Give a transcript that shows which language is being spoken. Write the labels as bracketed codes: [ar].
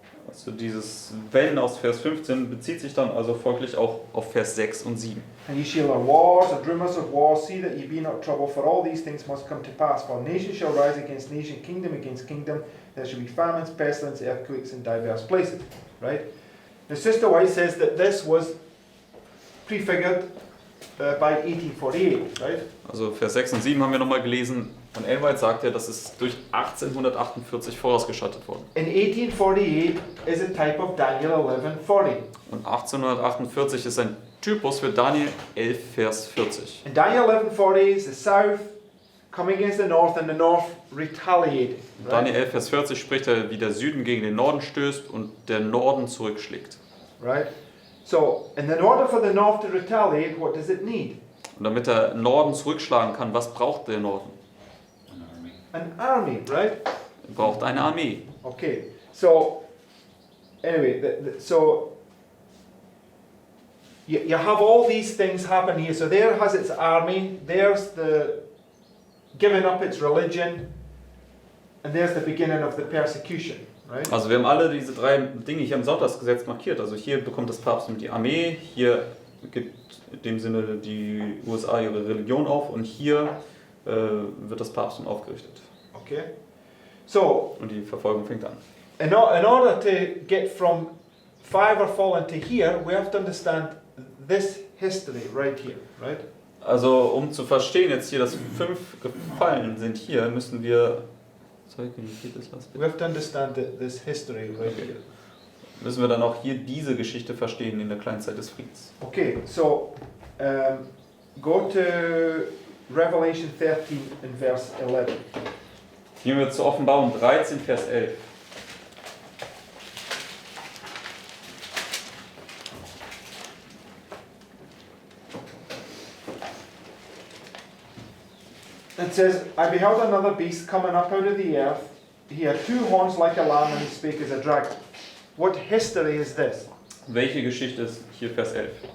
[de] Also dieses Wenn aus Vers 15 bezieht sich dann also folglich auch auf Vers 6 und 7. [en] "And ye shall have wars and rumors of wars, see that ye be not troubled, for all these things must come to pass. For nation shall rise against nation, kingdom against kingdom, there shall be famines, pestilence, earthquakes in diverse places." Right? Now Sister White says that this was prefigured by 1848, right? [de] Also Vers 6 und 7 haben wir nochmal gelesen. Und Elwald sagt ja, dass es durch 1848 vorausgeschattet wurde. [en] In 1848 is a type of Daniel 11:40. [de] Und 1848 ist ein Typus für Daniel 11, Vers 40. [en] In Daniel 11:40 is the south coming against the north and the north retaliating. Right? [de] Daniel 11, Vers 40 spricht er, wie der Süden gegen den Norden stößt und der Norden zurückschlägt. [en] Right? So, in order for the north to retaliate, what does it need? [de] Und damit der Norden zurückschlagen kann, was braucht der Norden? [en] An army, right? [de] Er braucht eine Armee. [en] Okay. So, anyway, so you have all these things happen here. So there has its army, there's the giving up its religion, and there's the beginning of the persecution, right? [de] Also wir haben alle diese 3 Dinge hier im Sonntagsgesetz markiert. Also hier bekommt das Papsttum die Armee, hier gibt in dem Sinne die USA ihre Religion auf und hier wird das Papsttum aufgerichtet. [en] Okay. So, [de] Und die Verfolgung fängt an. [en] in order to get from 5 are fallen to here, we have to understand this history right here, right? [de] Also um zu verstehen jetzt hier, dass 5 gefallen sind hier, müssen wir... [en] Sorry, can you repeat this last bit? We have to understand this history right Okay. here. [de] Müssen wir dann auch hier diese Geschichte verstehen in der kleinen Zeit des Friedens. [en] Okay, so go to Revelation 13 and verse 11. [de] Gehen wir zur Offenbarung 13, Vers 11. [en] It says, "I beheld another beast coming up out of the earth. He had 2 horns like a lamb, and he spake as a dragon." What history is this? [de] Welche Geschichte ist hier Vers 11?